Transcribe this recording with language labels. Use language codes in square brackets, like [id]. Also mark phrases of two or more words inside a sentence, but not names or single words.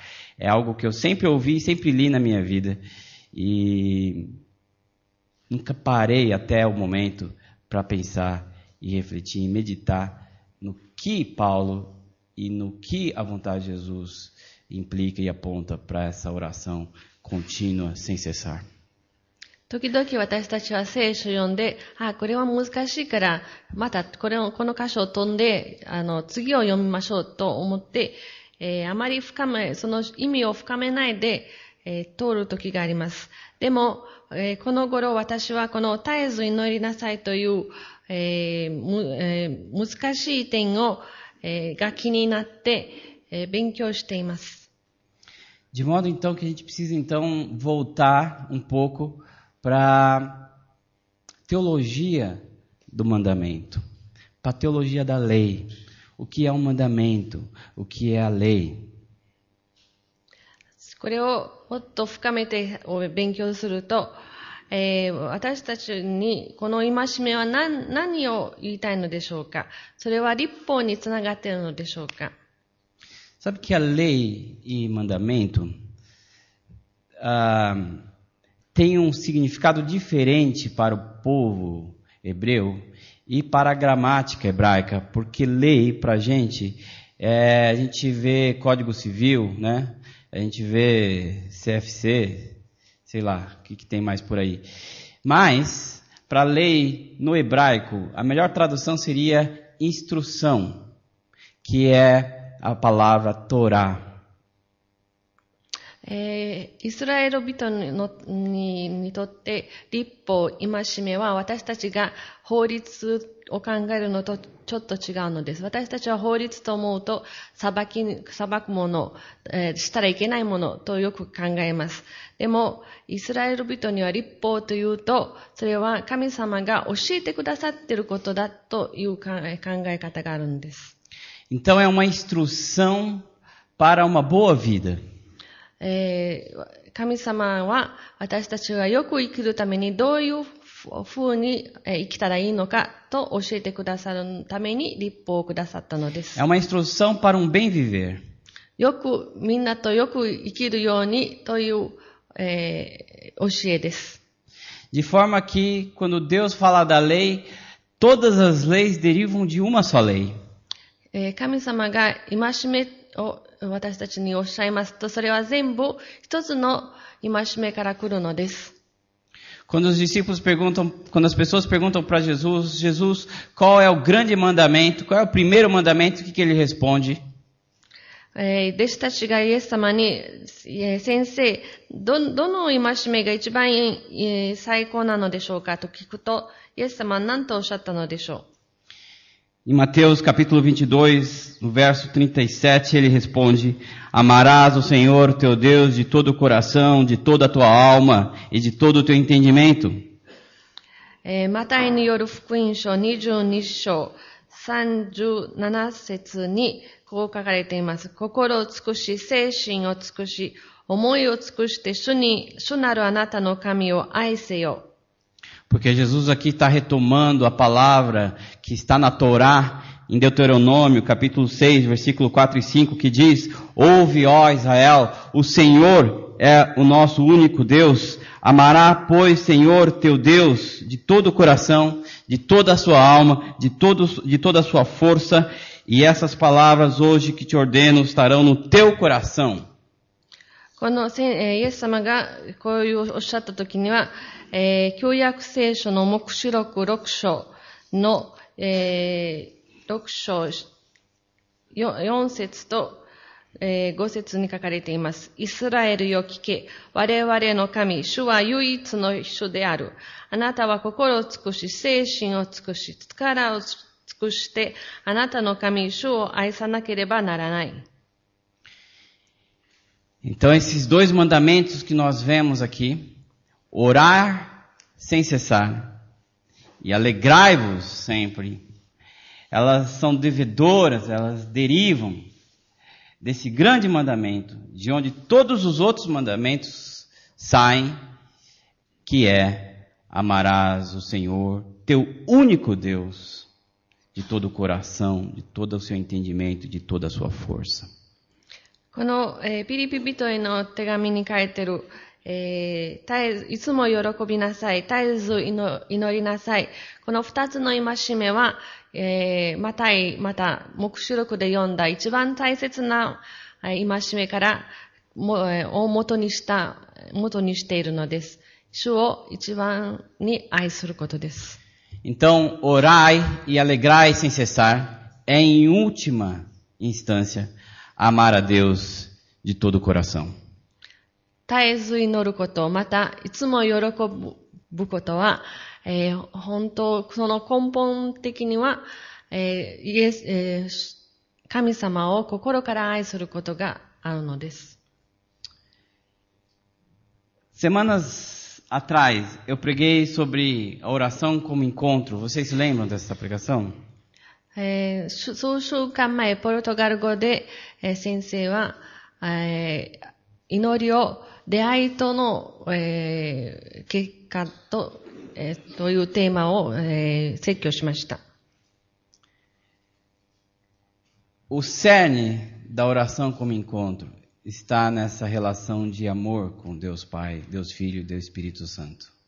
[pt] É algo que eu sempre ouvi, sempre li na minha vida. E nunca parei até o momento para pensar e refletir e meditar no que Paulo e no que a vontade de Jesus implica e aponta para essa oração contínua, sem cessar. [ja] 時々私たちは聖書を読んで、これは難しいから、またこの箇所を飛んで、次を読みましょうと思って、あまりその意味を深めないで、通る時があります。でも、この頃私はこの絶えず祈りなさいという、難しい点が気になって、勉強しています。 [pt] De modo então que a gente precisa então voltar um pouco para teologia do mandamento, para teologia da lei. O que é um mandamento? O que é a lei? [ja] これをもっと深めて勉強すると、私たちにこの戒めは何を言いたいのでしょうか。それは律法につながっているのでしょうか。 [pt] Sabe que a lei e mandamento tem um significado diferente para o povo hebreu e para a gramática hebraica, porque lei para a gente vê Código Civil, né? A gente vê CFC, sei lá, o que tem mais por aí. Mas, para lei no hebraico, a melhor tradução seria instrução, que é a palavra Torá. [ja] イスラエル人にとって律法、戒めは私たちが法律を考えるのとちょっと違うのです。私たちは法律と思うと裁くもの、したらいけないものとよく考えます。でもイスラエル人には律法というとそれは神様が教えてくださっていることだという考え方があるんです。 [pt] Então é uma instrução para uma boa vida. [ja] 神様は私たちがよく生きるためにどういうふうに生きたらいいのかと教えてくださるために律法をくださったのです。 [pt] É uma instrução para um bem viver. [ja] みんなとよく生きるようにという、教えです。 [pt] De forma que quando Deus fala da lei, todas as leis derivam de uma só lei. [ja] 神様が戒めを私たちにおっしゃいますと、それは全部一つの戒めから来るのです。 [pt] Quando as pessoas perguntam para Jesus, qual é o grande mandamento, qual é o primeiro mandamento, o que ele responde? [ja] 弟子たちがイエス様に、先生、どの戒めが一番最高なのでしょうかと聞くと、イエス様は何とおっしゃったのでしょう。 [pt] Em Mateus capítulo 22, no verso 37, ele responde: Amarás o Senhor teu Deus de todo o coração, de toda a tua alma e de todo o teu entendimento. [ja] マタイによる福音書22章37節にこう書かれています。心を尽くし、精神を尽くし、思いを尽くして主なるあなたの神を愛せよ。 [pt] Porque Jesus aqui está retomando a palavra que está na Torá, em Deuteronômio, capítulo 6, versículo 4 e 5, que diz: Ouve, ó Israel, o Senhor é o nosso único Deus. Amará, pois, Senhor, teu Deus, de todo o coração, de toda a sua alma, de toda a sua força. E essas palavras hoje que te ordeno estarão no teu coração. [ja] このイエス様がこういうおっしゃったときには、旧約聖書の黙示録6章の、6章4節と、5節に書かれています。イスラエルよ聞け。我々の神、主は唯一の主である。あなたは心を尽くし、精神を尽くし、力を尽くして、あなたの神、主を愛さなければならない。 [pt] Então, esses dois mandamentos que nós vemos aqui, orar sem cessar e alegrai-vos sempre, elas são devedoras, elas derivam desse grande mandamento, de onde todos os outros mandamentos saem, que é: amarás o Senhor, teu único Deus, de todo o coração, de todo o seu entendimento, de toda a sua força. [ja] この、ピリピ人への手紙に書いてる、いつも喜びなさい、絶えず祈りなさい。この二つの戒めは、また、黙示録で読んだ一番大切な戒めから大元にしているのです。主を一番に愛することです。 [pt] Então, orai e alegrai sem cessar é, em última instância, amar a Deus de todo o coração. [ja] 絶えず祈ること、また、いつも喜ぶことは、本当、その根本的には、神様を心から愛することがあるのです。 [pt] Semanas atrás, eu preguei sobre a oração como encontro. Vocês se lembram dessa pregação? [ja] 数週間前、ポルトガル語で、先生は、祈りを出会いとの、結果と、というテーマを、説教しました。 [pt] O cerne da oração como encontro está nessa relação de amor com Deus Pai, Deus Filho e Deus Espírito Santo.